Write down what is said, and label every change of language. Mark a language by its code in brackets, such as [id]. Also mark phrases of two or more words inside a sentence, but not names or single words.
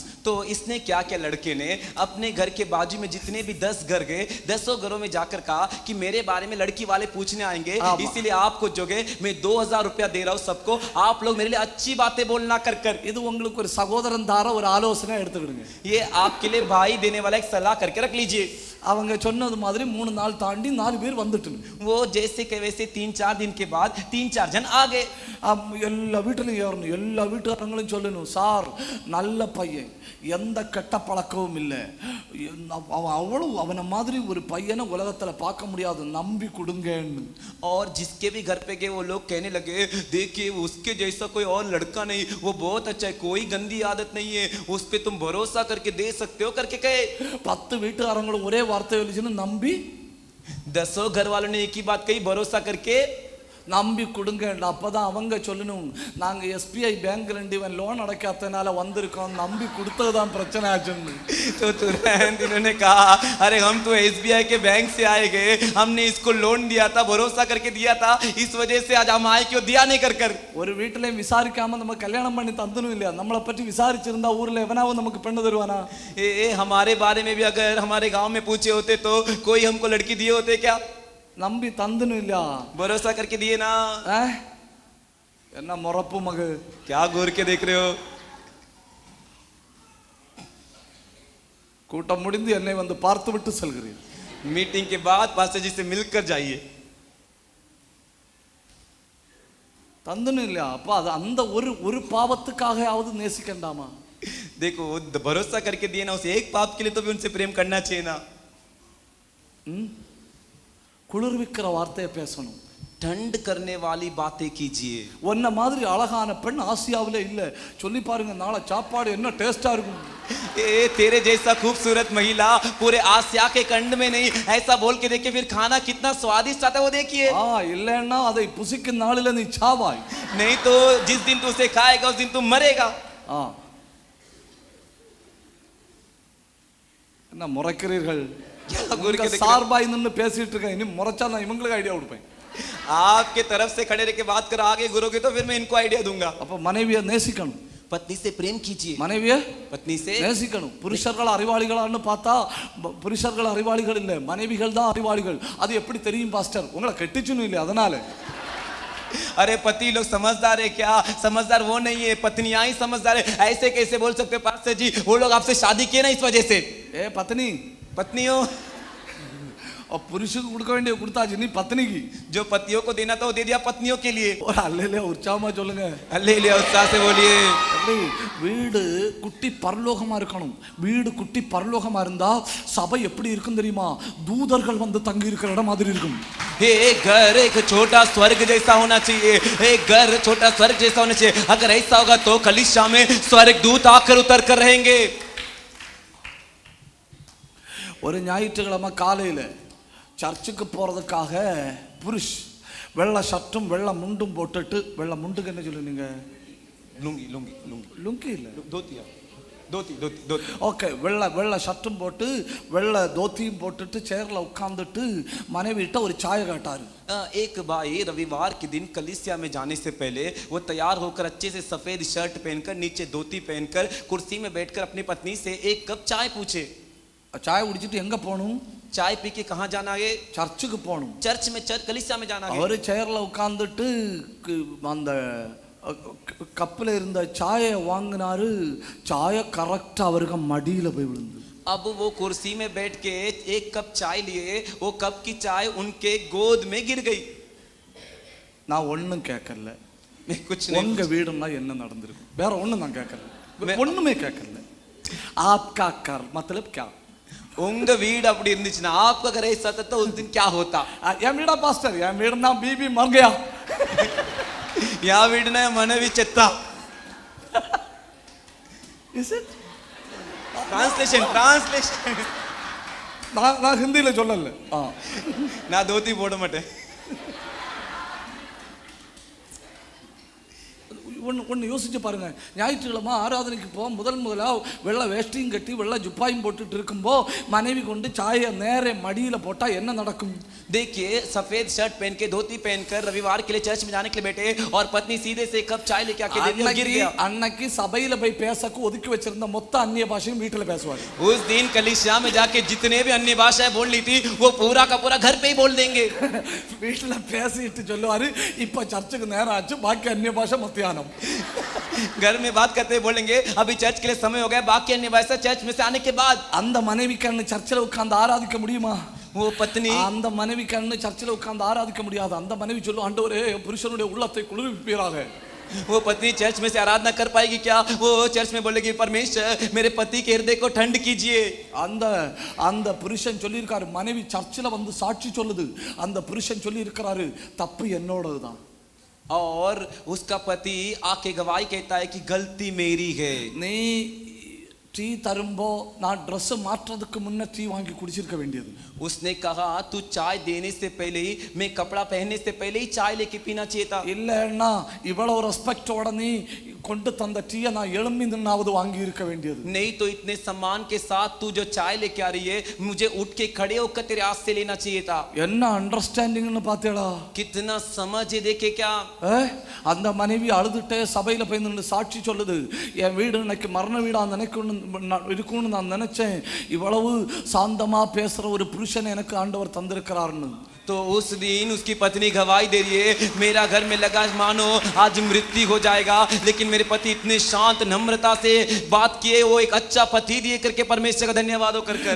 [hi] तो इसने क्या किया, लड़के ने अपने घर के बाजू में जितने भी 10 घर गए, 10 घरों में जाकर कहा कि मेरे बारे में लड़की वाले पूछने आएंगे, इसीलिए आपको जो है मैं 2000 रुपया दे रहा हूँ सबको, आप लोग मेरे लिए अच्छी बातें बोलना कर कर. [ta] இது உங்களுக்கு ஒரு சகோதரன் தார ஒரு ஆலோசனை எடுத்துக்கிடுங்க. [hi] ये आपके लिए भाई देने वाला एक सलाह करके रख लीजिए. [ta] அவங்க சொன்னது மாதிரி 3 நாள் தாண்டி 4 பேர் வந்துட்டு, [hi] वो जैसे के वैसे 3-4 दिन के बाद 3-4 जन आ गए. [ta] எல்லா வீட்டிலையும் ஏறணும், எல்லா வீட்டுக்காரங்களும் சொல்லணும், சார் நல்ல பையன், எந்த கெட்ட பழக்கமும் இல்லை, அவன் அவ்வளவு அவனை மாதிரி ஒரு பையனை உலகத்துல பார்க்க முடியாது, நம்பி கொடுங்கன்னு. [hi] और जिसके भी घर पे गए वो लोग कहने लगे, देखिए उसके जैसा कोई और लड़का नहीं, वो बहुत अच्छा है, कोई गंदी आदत नहीं है, उस पे तुम भरोसा करके दे सकते हो करके कहे. [ta] 10 வீட்டுக்காரங்களும் ஒரே வார்த்தை சொல்லிச்சுன்னு நம்பி [hi] 10 घर वालों ने एक ही बात कही, भरोसा करके [ta] நம்பி கொடுங்க. அப்பதான் அவங்க சொல்லணும், நாங்க SBI பேங்க்ல இருந்து இவன் லோன் அடைக்காதனால வந்திருக்கோம், நம்பி கொடுத்ததுதான் பிரச்சனை ஆச்சுன்னு. [hi] तो तुरंत इन्होंने कहा, अरे हम तो SBI के बैंक से आए गए, हमने इसको लोन दिया था, भरोसा करके दिया था, इस वजह से आज हम आए क्यों दिया नहीं कर कर. [ta] ஒரு வீட்டிலையும் விசாரிக்காம நம்ம கல்யாணம் பண்ணி தந்தனும் இல்லையா? நம்மளை பற்றி விசாரிச்சிருந்தா ஊர்ல எவனாவது நமக்கு பெண்ணு தருவானா? [hi] हमारे बारे में भी अगर हमारे गांव में पूछे होते तो कोई हमको लड़की दिए होते क्या? [ta] நம்பி தந்தனும் இல்லையா? [hi] भरोसा करके दिए ना. [ta] என்ன முறப்பு மகு, [hi] क्या घूर के देख रहे हो? [ta] கூட்டம் முடிந்து என்னை வந்து பார்த்து விட்டு செல்கிறீர். [hi] मीटिंग के बाद पास्टर जी से मिलकर जाइए. [ta] தந்தனும் இல்லையா? அப்ப அது அந்த ஒரு பாவத்துக்காகவாவது நேசிக்கண்டாமா? [hi] देखो भरोसा करके दिए ना, उस एक पाप के लिए तो भी उनसे प्रेम करना चाहिए ना. [ta] குளிர்விக்கிற வார்த்தையை பேசணும், [hi] ठंड करने वाली बातें कीजिए. [ta] ஒன்ன மாதிரி அழகான பெண் ஆசியாவில இல்ல, சொல்லி பாருங்க நாளை சாப்பாடு என்ன டேஸ்டா இருக்கும். [hi] तेरे जैसा खूबसूरत महिला पूरे आसिया के खंड में नहीं, ऐसा बोल के देखिए फिर खाना कितना स्वादिष्ट आता है वो देखिए. [ta] இல்லன்னா அதை புசிக்கும் நாளில நீ சாவாய். [hi] नहीं तो जिस दिन तू उसे खाएगा उस दिन तू मरेगा. [ta] என்ன முறைக்கிறீர்கள்? [hi] गुरु के [ta] சார்பாய் நின்னு பேசிட்டு இருக்கேன், இனி முறைச்சா நான் இவங்களுக்கு ஐடியா கொடுப்பேன். [hi] आपके तरफ से खड़े रह के बात कर आगे गुरु के तो फिर मैं इनको आइडिया दूंगा. [ta] அப்ப மனைவியை நேசிக்கணும், [hi] पत्नी से प्रेम कीजिए. [ta] மனைவியை [hi] पत्नी से [ta] நேசிக்கணும். புருஷர்கள் அறிவாளிகளான்னு பார்த்தா புருஷர்கள் அறிவாளிகள் இல்ல, மனைவிகள் தான் அறிவாளிகள். அது எப்படி தெரியும் பாஸ்டர்? உங்களை கெட்டிச்சுன்னு இல்லை அதனால. [hi] अरे पति लोग समझदार है क्या? समझदार वो नहीं है, पत्नियां ही समझदार है. ऐसे कैसे बोल सकते पास्टर जी? वो लोग आपसे शादी किए ना इस वजह से. [ta] பத்னி [hi] पत्नियों [ta] புருஷனுக்கு கொடுக்க வேண்டிய கொடுத்தாச்சு, நீ பத்னிக்கு. [hi] जो पतियों को देना था वो दे दिया पत्नियों के लिए. [ta] ஒரு அல்லேலே உற்சாகமா சொல்லுங்க, [hi] அல்லேலூயா उत्साह से बोलिए. [ta] வீடு குட்டி பரலோகமா இருக்கணும். வீடு குட்டி பரலோகமா இருந்தா சபை எப்படி இருக்கும் தெரியுமா? தூதர்கள் வந்து தங்கி இருக்கிற இடம் மாதிரி இருக்கும். [hi] एक घर एक छोटा स्वर्ग जैसा होना चाहिए. एक घर छोटा स्वर्ग जैसा होना चाहिए. अगर ऐसा होगा तो कलीसिया में स्वर्ग दूत आकर उतर कर रहेंगे. [ta] ஒரு ஞாயிற்றுக்கிழமை காலையில சர்ச்சுக்கு போறதுக்காக புருஷ் வெள்ளை ஷர்ட்டும் வெள்ளை முண்டும் போட்டுட்டு, வெள்ளை முண்டுக்கு என்ன சொல்லுவீங்க? [hi] लुंगी लुंगी लुंगी [ta] லுங்கி இல்ல, [hi] धोती धोती धोती धोती. [ta] ஓகே, வெள்ளை ஷர்ட்டும் போட்டு வெள்ளை தோத்தியும் போட்டுட்டு சேர்ல உட்கார்ந்துட்டு மனைவிட்ட ஒரு சாய காட்டாரு. [hi] एक भाई रविवार के दिन कलीसिया में जाने से पहले वो तैयार होकर अच्छे से सफेद शर्ट पहनकर नीचे धोती पहनकर कुर्सी में बैठकर अपनी पत्नी से एक कप चाय पूछे. [ta] சாய குடிச்சிட்டு எங்க போகணும்? [hi] चाय पी के कहाँ जाना है? [ta] சர்ச்சுக்கு போகணும். [hi] चर्च में कलीसिया में जाना है. [ta] அவரு சேர்ல உட்கார்ந்துட்டு அந்த கப்பில் இருந்த சாயை வாங்கினாரு. சாய கரெக்டா அவருக்கு மடியில போய் விழுந்து. [hi] अब वो कुर्सी में बैठ के एक कप चाय लिए, वो कप की चाय उनके गोद में गिर गई. [ta] நான் ஒன்னும் கேட்கல, [hi] मैं कुछ नहीं. [ta] உங்க வீடுன்னா என்ன நடந்திருக்கும்? வேற ஒண்ணும் நான் கேட்கல, ஒண்ணுமே கேட்கல. [hi] आपका कर मतलब क्या? [ta] உங்க வீடு அப்படி இருந்துச்சுன்னா [hi] आपका घर ऐसा था तो उस दिन क्या होता? [ta] என் வீடா பாஸ்டர்? என் வீடுனா [hi] बीबी मर गया. [ta] या வீடுனா மனைவி செத்தா. [en] Is it? [hi] ट्रांसलेशन [ta] நான் ஹிந்தியில சொல்லல. நான் தோத்தி போட மாட்டேன். ஒன்று யோசிச்சு பாருங்க. ஞாயிற்றுக்கிழமை ஆராதனைக்கு போக முதலாக வெள்ளை வேஷ்டியும் கட்டி வெள்ளை ஜுப்பாயும் போட்டுட்டு இருக்கும்போ மனைவி கொண்டு சாயை நேர மடியில் போட்டால் என்ன நடக்கும்? [hi] देखिए, सफेद शर्ट पहन के धोती पहनकर रविवार के लिए चर्च में जाने के लिए बैठे और पत्नी सीधे से कप चाय लेके आके दे दी और गिर गया। [ta] அன்னைக்கு சபையில போய் பேசக்கு ஒதுக்கி வச்சிருந்த மொத்த அந்நிய பாஷையும் வீட்டுல பேசுவாங்க. [hi] उस दिन कलीसिया में जाके जितने भी अन्य भाषाएं बोल ली थी वो पूरा का पूरा घर पे ही बोल देंगे। [ta] வீட்டுல பேசிட்டு சொல்லுவாரு, இப்ப சர்ச்சுக்கு நேரம் ஆச்சு, பாக்கி அந்நிய பாஷை மத்தியானம். [hi] घर में बात करते बोलेंगे अभी चर्च के लिए समय हो गया, बाकी अन्य भाषा चर्च में से आने के बाद। [ta] அந்த மனைவிக்கு சர்ச்சில் உட்கார்ந்து ஆராதிக்க முடியுமா? [hi] वो पत्नी [ta] அந்த மனைவிக்கு சர்ச்சில் உட்கார்ந்து ஆராதிக்க முடியாது. அந்த மனைவி சொல்லும், ஆண்டவரே புருஷனுடைய உள்ளத்தை குளிர்விப்பீராக. [hi] वो पत्नी चर्च में से आराधना कर पाएगी क्या? वो चर्च में बोलेगी परमेश्वर मेरे पति के हृदय को ठंड कीजिए। [ta] அந்த அந்த புருஷன் சொல்லி இருக்காரு, மனைவி சர்ச்சில் வந்து சாட்சி சொல்லுது, அந்த புருஷன் சொல்லி இருக்கிறாரு, தப்பு என்னோடதுதான். [hi] और उसका पति आके गवाही कहता है कि गलती मेरी है। [ta] நீ டீ தரும்போ நான் ட்ரெஸ் மாற்றதுக்கு முன்ன டீ வாங்கி குடிச்சிருக்க வேண்டியது. [hi] उसने कहा तू चाय देने से पहले ही, मैं कपड़ा पहनने से पहले ही चाय लेके पीना चाहिए था। [ta] இல்லன்னா இவ்வளவு ரெஸ்பெக்டோட நீ கொண்டு தந்த டீயை நான் எழும்பி நின்னாவது வாங்கி இருக்க வேண்டியது. [hi] नहीं तो इतने सम्मान के साथ तू जो चाय लेके आ रही है, मुझे उठ के खड़े होकर तेरे हाथ से लेना चाहिए था। [ta] என்ன அண்டர்ஸ்டாண்டிங்னு பார்த்தேடா? [hi] कितना समझ देखे क्या? [ta] அந்த மனைவி அழுதுட்டே சபையில போய் நின்று சாட்சி சொல்லுது, என் வீடு இன்னைக்கு மரண வீடா இருக்கும்னு நான் நினைச்சேன், இவ்வளவு சாந்தமா பேசுற ஒரு புருஷனை எனக்கு ஆண்டவர் தந்திருக்கிறார்னு. [hi] तो उस दिन उसकी पत्नी गवाही दे रही है, मेरा घर में लगा मानो आज मृत्यु हो जाएगा, लेकिन मेरे पति इतने शांत नम्रता से बात किए, वो एक अच्छा पति दिए करके परमेश्वर का धन्यवाद कर कर।